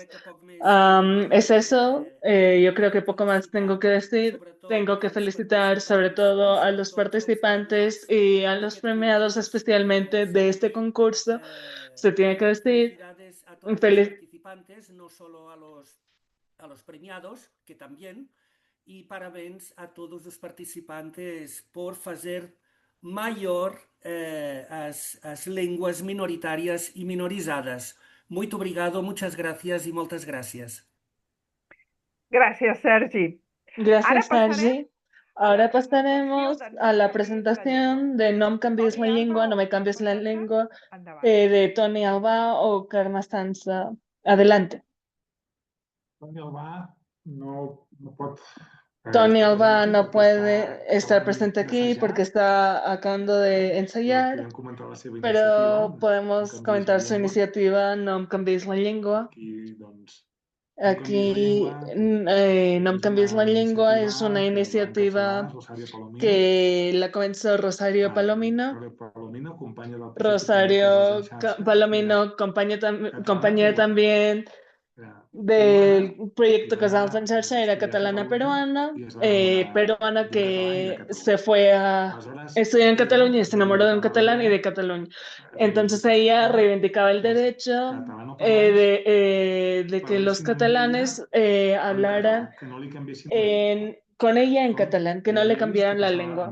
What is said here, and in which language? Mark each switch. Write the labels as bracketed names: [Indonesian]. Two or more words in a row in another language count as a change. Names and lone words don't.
[Spanish] Es eso, yo creo que poco más tengo que decir. Tengo que felicitar sobre todo a los participantes y a los premiados especialmente de este concurso. Se tiene que decir, Felicidades a todos los participantes, no solo a los premiados, que también, y [Portuguese] parabéns a todos os participantes por fazer maior as linguas minoritárias e minorizadas. Muito obrigado, [Spanish] muchas gracias y [Catalan] moltes gràcies. Gràcies, Sergi. [Spanish] Gracias, [Catalan] Ara Sergi. [Spanish] Ahora pasaremos a la presentación de No em canvies la llengua, no me cambies la lengua, de Toni Albà o Carme Sansa. Adelante. [Catalan] Toni Albà no pot... [Spanish] Toni Albà no puede estar presente aquí porque está acabando de ensayar, pero podemos comentar su iniciativa No em canvies la llengua. Aquí, No em canvies la llengua es una iniciativa que la comenzó Rosario Palomino. Rosario Palomino, compañera también del proyecto Casals en Xarxa, era catalana-peruana, peruana que se fue a estudiar en Cataluña y se enamoró de un catalán y de Cataluña. Entonces ella reivindicaba el derecho de que los catalanes hablaran con ella en catalán, que no le cambiaran la lengua.